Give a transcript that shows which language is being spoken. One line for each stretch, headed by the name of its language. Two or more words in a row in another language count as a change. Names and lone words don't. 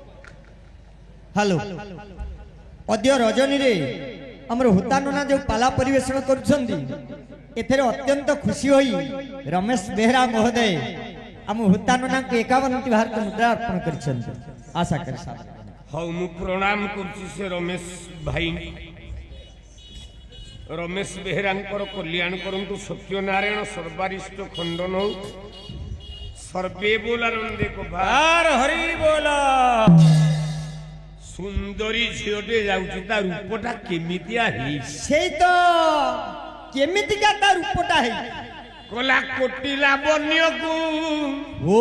Odia: ହ୍ୟାଲୋ, ଅଦ୍ୟ ରଜନୀରେ ଆମର ହୋତା ନନା ଯୋଉ ପାଲା ପରିବେଷଣ କରୁଛନ୍ତି, ଏଥିରେ ଅତ୍ୟନ୍ତ ଖୁସି ହୋଇ ରମେଶ ବେହେରା ମହୋଦୟ ଆମ ହୋତା ନନାଙ୍କୁ 51ଟି ଭାରତ ମୁଦ୍ରା ଅର୍ପଣ କରିଛନ୍ତି। ଆଶା କରି ସାର୍ ହଉ, ମୁଁ ପ୍ରଣାମ କରୁଛି ସେ ରମେଶ ଭାଇ। ରମେଶ ବେହେରାଙ୍କର କଲ୍ୟାଣ କରନ୍ତୁ। ସତ୍ୟନାରାୟଣ ସର୍ବାରିଷ୍ଟ ଖଣ୍ଡନ ହଉ। ସର୍ବେ ବୋଲାନନ୍ଦେ
Bangla: আর হরি বলা
Odia: ସୁନ୍ଦରୀ ଝିଅଟେ ଯାଉଛି, ତା ରୂପଟା କେମିତିଆ ହେଇଛି? ସେଇ ତ କେମିତିକା ତା ରୂପଟା ହେଇଛି? କଲା କୋଟି ଲାବଣ୍ୟକୁ ଓ